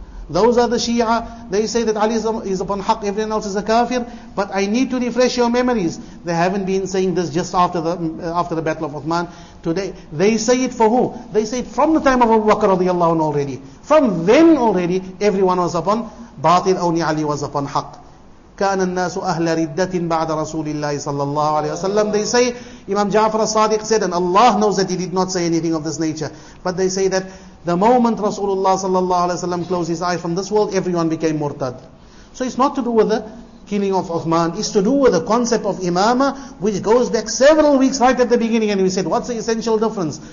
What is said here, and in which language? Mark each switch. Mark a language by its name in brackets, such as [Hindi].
[English] Those are the Shia. They say that Ali is upon haqq, everyone else is a kafir. But I need to refresh your memories. They haven't been saying this just after the battle of Uthman. Today, they say it for who? They say it from the time of Abu Bakr radiyallahu anhu already. From then already, everyone was upon batil, only Ali was upon haqq. [Arabic] كان الناس أهل ردة بعد رسول الله صلى الله عليه وسلم. [English] They say, Imam Ja'far as-Sadiq said, and Allah knows that he did not say anything of this nature, but they say that the moment Rasulullah sallallahu alaihi wasallam closed his eyes from this world, everyone became murtad. So it's not to do with the killing of Uthman, it's to do with the concept of imamah, which goes back several weeks right at the beginning, and we said, what's the essential difference?